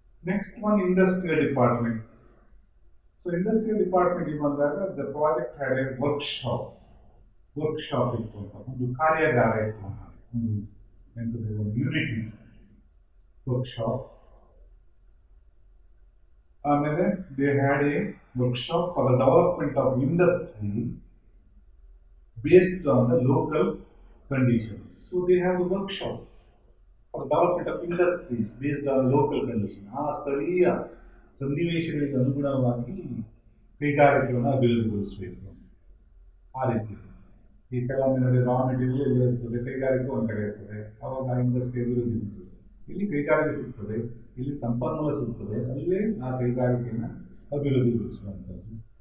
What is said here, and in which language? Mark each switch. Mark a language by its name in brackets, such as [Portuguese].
[English] Next one industrial department. [Kannada] So industrial department ಬಂದಾಗ [English] the project had a workshop [Kannada] ಇತ್ತು ಅಂತ, ಒಂದು ಕಾರ್ಯಾಗಾರ ಇತ್ತು ಅಂತ, ಒಂದು ಯೂನಿಟ್ ಇತ್ತು, ವರ್ಕ್ಶಾಪ್. [English] ಆಮೇಲೆ they had a workshop for the development of industry based on the local condition. So they have the workshop for development of industries based on local condition. [Kannada] ಆ ಸ್ಥಳೀಯ ಸನ್ನಿವೇಶಗಳಿಗೆ ಅನುಗುಣವಾಗಿ ಕೈಗಾರಿಕೆಗಳನ್ನು ಅಭಿವೃದ್ಧಿಗೊಳಿಸಬೇಕು. ಆ ರೀತಿ ಈ ಕೆಲವೊಮ್ಮೆ ನೋಡಿ ರಾ ಮೆಟೀರಿಯಲ್ ಎಲ್ಲ ಇರ್ತದೆ, ಕೈಗಾರಿಕೆ ಒಂದು ಕಡೆ ಇರ್ತದೆ, ಅವಾಗ ಇಂಡಸ್ಟ್ರಿ ಅಭಿವೃದ್ಧಿ ಇರ್ತದೆ. ಇಲ್ಲಿ ಕೈಗಾರಿಕೆ ಸಿಗ್ತದೆ, ಇಲ್ಲಿ ಸಂಪನ್ಮೂಲ ಸಿಗ್ತದೆ, ಅಲ್ಲೇ ಆ ಕೈಗಾರಿಕೆಯನ್ನು ಅಭಿವೃದ್ಧಿಗೊಳಿಸುವಂಥದ್ದು.